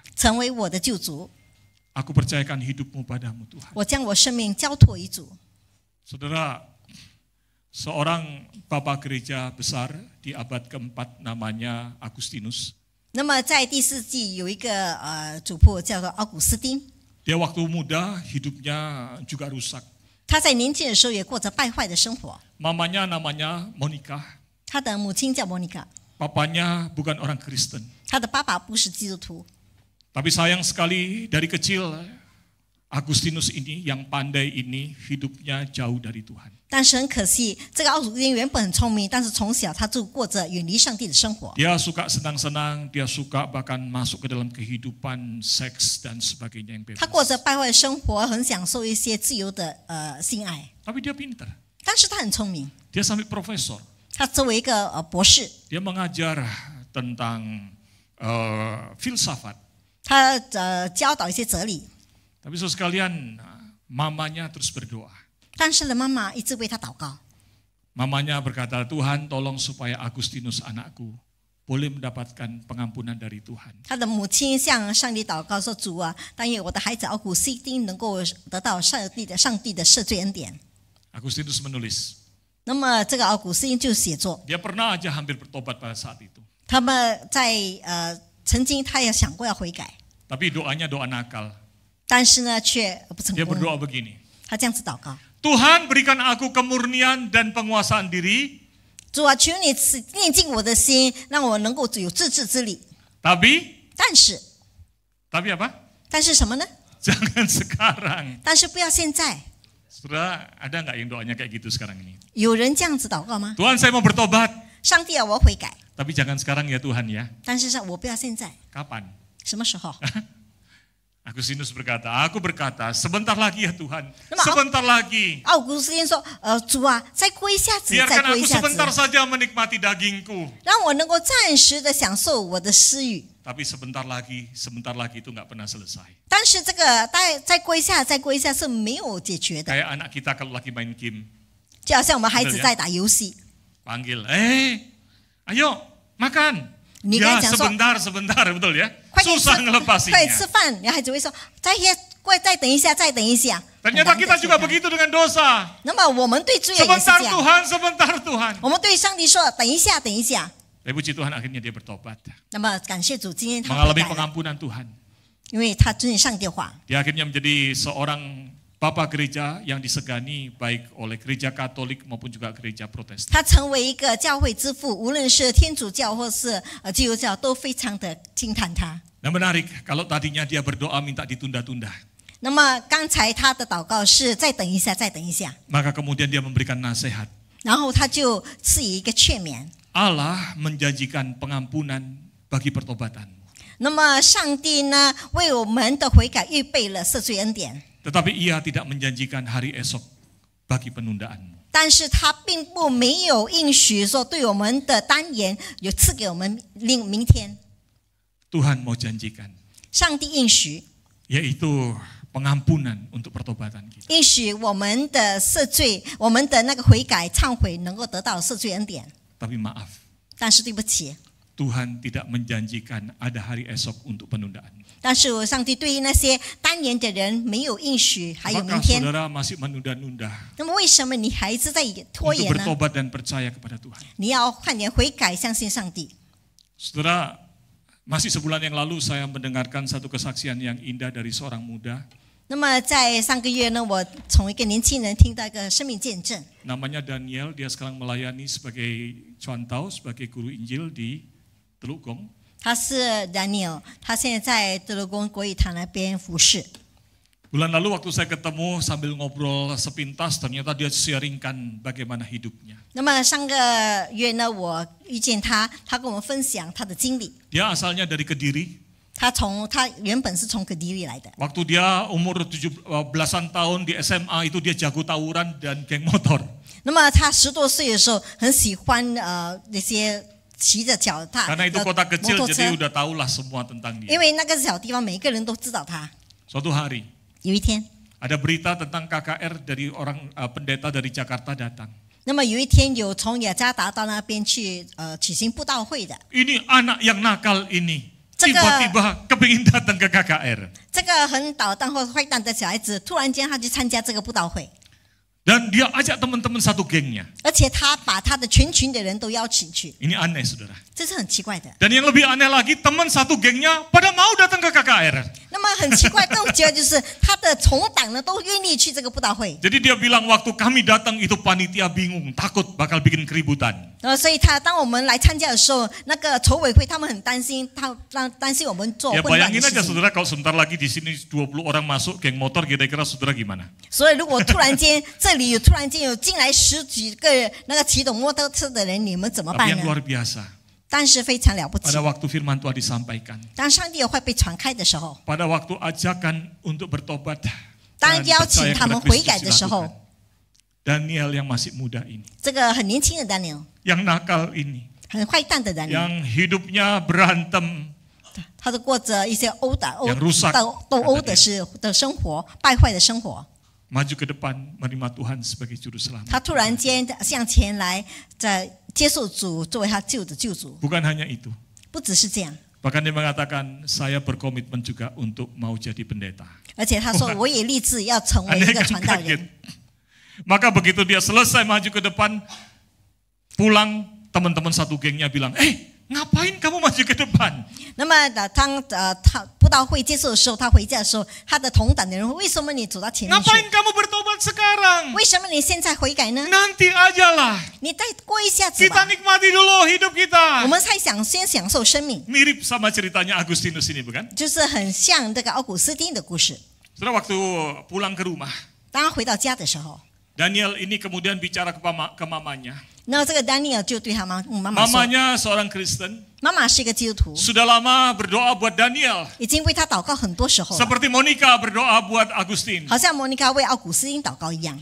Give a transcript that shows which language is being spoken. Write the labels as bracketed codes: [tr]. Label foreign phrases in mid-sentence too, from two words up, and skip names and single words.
[zh] 成为我的救主。 [id] Aku percayakan hidupmu padamu Tuhan. [zh] 我将我生命交托于主。” [id] Saudara, seorang bapak gereja besar di abad keempat namanya Agustinus. [zh] 那么在第四纪有一个主仆叫做奥古斯丁， [id] Dia waktu muda hidupnya juga rusak. [zh] 他在年轻的时候也过着败坏的生活。 [id] Mamanya namanya Monica. [zh] 他的母亲叫莫妮卡， [id] Papanya bukan orang Kristen. [zh] 他的爸爸不是基督徒。 [id] Tapi sayang sekali dari kecil Agustinus ini yang pandai ini hidupnya jauh dari Tuhan. [zh] 但是很可惜，这个奥古斯丁原本很聪明，但是从小他就过着远离上帝的生活。 [id] Dia suka senang-senang, dia suka bahkan masuk ke dalam kehidupan seks dan sebagainya yang [zh] 他过 [id] bebas. [zh] 着败坏的生活，很享受一些自由的性爱， [id] Tapi dia pintar. [zh] 但是他很聪明， [id] Dia sampai profesor. [zh] 他作为一个博士， [id] Dia mengajar tentang filsafat. [zh] 他教导一些哲理， [id] Tapi saudara sekalian, mamanya terus berdoa. [zh] 但是呢，妈妈一直为他祷告。 [id] Mamanya berkata, Tuhan tolong supaya Agustinus anakku boleh mendapatkan pengampunan dari Tuhan. [zh] 他的母亲向上帝祷告说：“主啊，但愿我的孩子奥古斯丁能够得到上帝的赦罪恩典。” [id] Agustinus menulis, [zh] 那么这个奥古斯丁就写作， [id] dia pernah aja hampir bertobat pada saat itu. [zh] 他们在曾经他也想过要悔改， [id] Tapi doanya doa nakal. [zh] 但是呢却不成 [id] Dia [zh] 功。 [id] berdoa begini, [zh] 他这样子祷告： [id] Tuhan berikan aku kemurnian dan penguasaan diri, [zh] 主啊，求你炼净我的心，让我能够有自制之力。 [id] tapi [zh] 但是 [id] apa? [zh] 什么呢？ [id] Jangan sekarang. [zh] 但是不要现在。 [id] Saudara, ada nggak yang doanya kayak gitu sekarang ini? [zh] 有人这样子祷告吗？ [id] Tuhan saya mau bertobat, [zh] 上帝啊，我要悔改， [id] tapi jangan sekarang ya Tuhan ya. [zh] 但是我不要现在， [id] Kapan? [zh] 什么时候？ [id] Agustinus berkata, aku berkata, sebentar lagi ya Tuhan, Nama- sebentar lagi. [zh] 奥古斯丁说：“主啊，再过一下子，再 [id] Biarkan [zh] 过 [id] aku [zh] 一下 [id] sebentar [zh] 子， [id] saja menikmati dagingku. [zh] 让我能够暂时的享受我的私欲。 [id] Tapi sebentar lagi itu nggak pernah selesai. [zh] 但是这个再过一下，再过一下是没有解决的， [id] Kayak anak kita kalau lagi main game, [zh] 就好像我们孩子在打游戏， [id] panggil, ayo makan. Ni Ya [zh] kan 讲说 [id] sebentar, betul ya. [zh] 快点吃 [id] Susah ngelepasinya. [zh] 快点吃饭，然后孩子会说再等一下，再等一下。 [id] Ternyata [zh] 很难 [id] kita [zh] 得 [id] juga [zh] 这样 [id] begitu dengan dosa. [zh] 那么我们对罪也是 [id] Sebentar [zh] 这样， [id] Tuhan, sebentar Tuhan. [zh] 我们对上帝说等一下，等一下。 [id] Tapi puji Tuhan akhirnya dia bertobat. [zh] 那么感谢主，今天他悔 [id] Mengalami [zh] 改了， [id] pengampunan Tuhan. [zh] 因为他遵行上帝的话。 [id] Dia akhirnya menjadi seorang Bapak gereja yang disegani baik oleh gereja Katolik maupun juga gereja Protestan. [zh] 他成为一个教会之父，无论是天主教或是基督教，都非常的惊叹他。 [id] Dan menarik, kalau tadinya dia berdoa minta ditunda-tunda, [zh] 那么刚才他的祷告是再等一下，再等一下， [id] maka kemudian dia memberikan nasihat. [zh] 然后他就赐予一个劝勉。 [id] Allah menjanjikan pengampunan bagi pertobatan. [zh] 那么上帝呢，为我们的悔改预备了赦罪恩典， [id] Tetapi ia tidak menjanjikan hari esok bagi penundaan. [zh] 但是他并不没有应许说对我们的单言有赐给我们明天。 [id] Tuhan mau janjikan, [zh] 上帝应许， [id] yaitu pengampunan untuk pertobatan kita. [zh] 应许我们的赦罪，我们的那个悔改忏悔能够得到赦罪恩典。 [id] Tapi maaf, [zh] 但是对不起， [id] Tuhan tidak menjanjikan ada hari esok untuk penundaan. [zh] 但是上帝对于那些单言的人没有应许还有明 [id] Apakah [zh] 天。 [id] saudara masih menunda-nunda [zh] 那么为什么你还是在拖 [id] untuk [zh] 延呢？ [id] bertobat dan percaya kepada Tuhan? [zh] 你要快点悔改，相信上帝。 [id] Saudara, masih sebulan yang lalu saya mendengarkan satu kesaksian yang indah dari seorang muda. [zh] 那么在上个月呢，我从一个年轻人听到一个生命见证， [id] Namanya Daniel, dia sekarang melayani sebagai cuantau, sebagai guru Injil di Teluk Gong. [zh] 他是 Daniel，他现在在德罗宫国语堂那边服侍。 [id] Bulan lalu waktu saya ketemu sambil ngobrol sepintas, ternyata dia sharingkan bagaimana hidupnya. [zh] 那么上个月呢，我遇见他，他跟我们分享他的经历。 [id] Dia asalnya dari Kediri. [zh] 他原本是从格迪利来的， [id] Waktu dia umur 17-an tahun di SMA itu dia jago tawuran dan geng motor. [zh] 那么他10多岁的时候很喜欢那些骑着脚踏 [id] Karena itu kota [zh] 摩 [id] kecil [zh] 托 [id] jadi [zh] 车， [id] udah tahulah semua tentang [zh] 因 [id] dia. [zh] 为那个小地方每个人都知道他。 [id] Suatu hari [zh] 有一天， [id] ada berita tentang KKR dari orang pendeta dari Jakarta datang. [zh] 那么有一天有从雅加达到那边去举行布道会的， [id] Ini anak yang nakal ini. Cek- Tiba-tiba kepingin datang ke KKR. [zh] 这个很捣蛋或坏蛋的小孩子，突然间他去参加这个布道会， [id] Dan dia ajak teman-teman satu gengnya. [zh] 而且他把他的全群的人都邀请去， [id] Ini aneh saudara. [zh] 这是很奇怪的。 [id] Dan yang lebih aneh lagi, teman satu gengnya pada mau datang ke KKR. [zh] 那么很奇怪，更奇怪就是他的同党呢都愿意去这个布道会， [id] Jadi dia bilang waktu kami datang itu panitia bingung, takut bakal bikin keributan. [zh] 所以当我们来参加的时候，那个筹委会他们很担心，担心我们做 [id] Ya [zh] 混乱 [id] bayangin [zh] 的 [id] aja [zh] 事情。 [id] saudara kalau sebentar lagi di sini 20 orang masuk geng motor, kira-kira saudara gimana? [zh] 所以如果突然间这里突然间有进来10几个那个骑懂摩托车的人，你们怎么 [id] Tapi [zh] 办 [id] yang [zh] 呢？ [id] luar biasa, [zh] 但是非常了不起 [id] pada，waktu firman Tuhan disampaikan, [zh] 当上帝的话被传开的时候， [id] pada waktu ajakan untuk bertobat [zh] 当 [id] dan [zh] 邀请 [id] percaya [zh] 他们 [id] kepada [zh] 悔改 [id] Kristus [zh] 的时候 [id] dilakukan, Daniel yang masih muda ini, [zh] 这个很年轻的 Daniel， [id] yang nakal ini, [zh] 很坏蛋的 Daniel， [id] yang hidupnya berantem, [zh] 他都过着一些殴打、 [id] yang rusak [zh] 斗殴的生活，败坏的生活。 [id] maju ke depan menerima Tuhan sebagai juru selamat. [zh] 他突然间向前来，在接受主作为他救的救主。 [id] Bukan hanya itu, [zh] 不只是这样， [id] bahkan dia mengatakan saya berkomitmen juga untuk mau jadi pendeta. [zh] 而且他说我也立志要成为一 [id] Aneh [zh] 个 [id] kan [zh] 传道 [id] kaget. [zh] 人。 [id] Maka begitu dia selesai maju ke depan, pulang teman-teman satu gengnya bilang, ngapain kamu maju ke depan? [zh] 那么当他布道会结束的时候，他回家的时候，他的同党的人说：“为什么你走到前面去？ [id] Ngapain kamu bertobat sekarang? [zh] 为什么你现在悔改呢？ [id] Nanti aja lah. [zh] 你再过一下子 [id] Kita [zh] 吧， [id] nikmati dulu hidup [zh] 我 [id] kita. [zh] 们先享受生命。” [id] Mirip sama ceritanya Agustinus ini bukan? [zh] 就是很像这个奥古斯丁的故事。 [id] Setelah waktu pulang ke rumah, [zh] 当他回到家的时候， [id] Daniel ini kemudian bicara ke mamanya. [zh] 那这个 Daniel 就对他妈妈说 [id] Mamanya seorang Kristen, [zh] 妈妈是一个基督徒， [id] sudah lama berdoa buat Daniel. [zh] 已经为他祷告很多时候了， [id] Seperti Monica berdoa buat Agustin. [zh] 好像莫妮卡为奥古斯丁祷告一样。